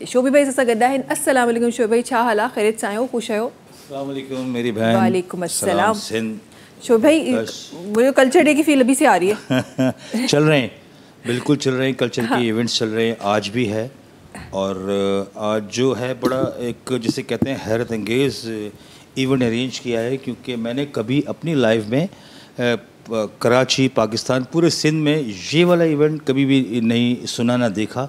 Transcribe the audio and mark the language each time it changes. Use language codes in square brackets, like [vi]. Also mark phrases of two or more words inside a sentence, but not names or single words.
[sd] शोभी भाई सां गॾु आहिनि। [ar] السلام عليكم [sd] शोभी भाई, छा हाल आहे? ख़ैरियत सां आहियो? ख़ुशि आहियो? [ar] السلام عليكم [ur] میری بہن. [ar] وعليكم السلام. [ur] सिंध شوبھی بھائی، مجھے [en] culture day [ur] کی فیل ابھی سے آ رہی ہے. چل رہے ہیں، بالکل چل رہے ہیں، کلچر کے ایونٹس چل رہے ہیں، آج بھی ہے اور آج جو ہے بڑا ایک جسے کہتے ہیں حیرت انگیز [en] event arrange [ur] کیا ہے، کیونکہ میں نے کبھی اپنی لائف میں کراچی، پاکستان، پورے سندھ میں یہ والا ایونٹ کبھی بھی نہیں سنا نہ دیکھا.